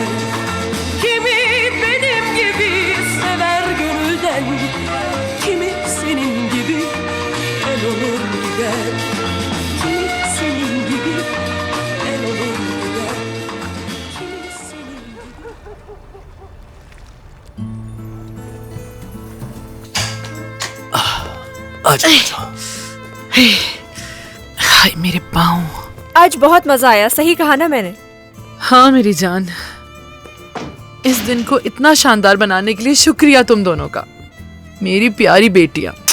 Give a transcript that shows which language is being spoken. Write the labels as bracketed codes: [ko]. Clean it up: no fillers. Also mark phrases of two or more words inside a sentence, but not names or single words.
[tr] Kimi benim gibi sever gönülden, kimi senin gibi el olur gider. Kimi senin gibi el olur gider. Kimi senin gibi. [hi] आजा हाय मेरे पाँव। आज बहुत मजा आया, सही कहा ना मैंने। हाँ मेरी जान, इस दिन को इतना शानदार बनाने के लिए शुक्रिया तुम दोनों का, मेरी प्यारी बेटियां।